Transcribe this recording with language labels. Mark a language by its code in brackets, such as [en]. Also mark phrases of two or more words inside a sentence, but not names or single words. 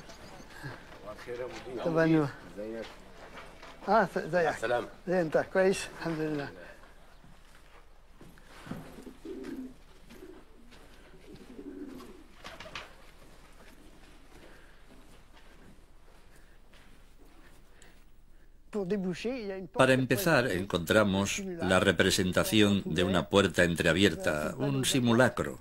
[ar] صباح الخير يا مدير. صباح النور. ازيك؟ ازيك؟ السلام. زين انت كويس؟ الحمد لله. [es] Para empezar, encontramos la representación de una puerta entreabierta, un simulacro.